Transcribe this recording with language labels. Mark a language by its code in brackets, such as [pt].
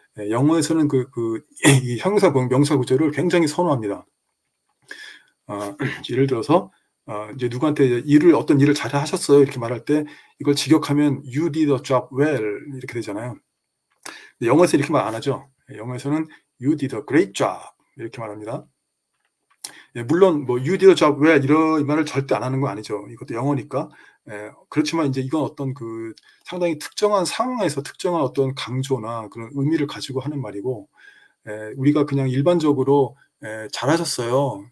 [ko] 영어에서는 이 형용사 명사 구조를 굉장히 선호합니다. 예를 들어서 이제 누구한테 어떤 일을 잘 하셨어요 이렇게 말할 때 이걸 직역하면 [en] you did a job well [ko] 이렇게 되잖아요. 근데 영어에서 이렇게 말 안 하죠. 영어에서는 [en] you did a great job [ko] 이렇게 말합니다. 물론 뭐 [en] you did a job well [ko] 이런 말을 절대 안 하는 건 아니죠. 이것도 영어니까. 그렇지만 이제 이건 어떤 상당히 특정한 상황에서 특정한 어떤 강조나 그런 의미를 가지고 하는 말이고, 우리가 그냥 일반적으로 잘하셨어요.